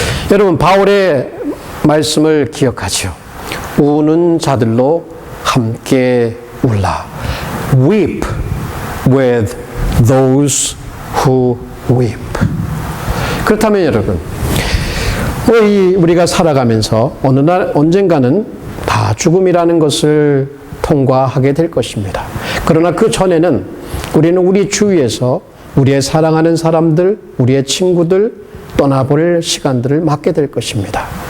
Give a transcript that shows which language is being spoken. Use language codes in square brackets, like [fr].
[ko] 여러분, 바울의 말씀을 기억하죠. 우는 자들로 함께 울라. [en] Weep with those who weep. [ko] 그렇다면 여러분, 우리가 살아가면서 어느 날 언젠가는 다 죽음이라는 것을 통과하게 될 것입니다. 그러나 그 전에는 우리는 우리 주위에서 우리의 사랑하는 사람들, 우리의 친구들 떠나볼 시간들을 맞게 될 것입니다.